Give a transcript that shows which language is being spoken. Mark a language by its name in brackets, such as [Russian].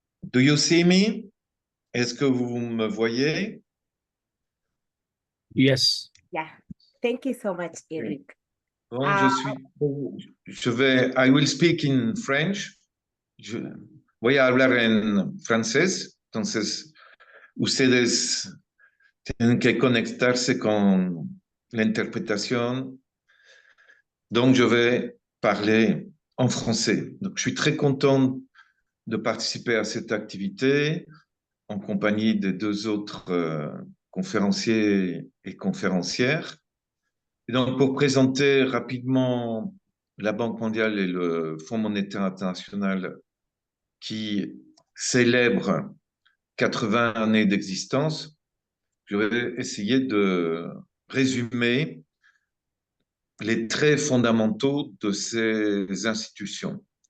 [English] Do you see me? [French] Est-ce que vous me voyez? [English] Yes. Yeah, thank you so much, Tariq. Bon, I will speak in French. [Spanish] Voy a hablar en francés, entonces ustedes tienen que conectarse con la interpretación. [French] Donc, je vais parler en français. Donc, je suis très content de participer à cette activité en compagnie des deux autres conférenciers et conférencières. Et donc, pour présenter rapidement la Banque mondiale et le Fonds monétaire international qui célèbrent 80 années d'existence, je vais essayer de résumer les traits fondamentaux de ces institutions.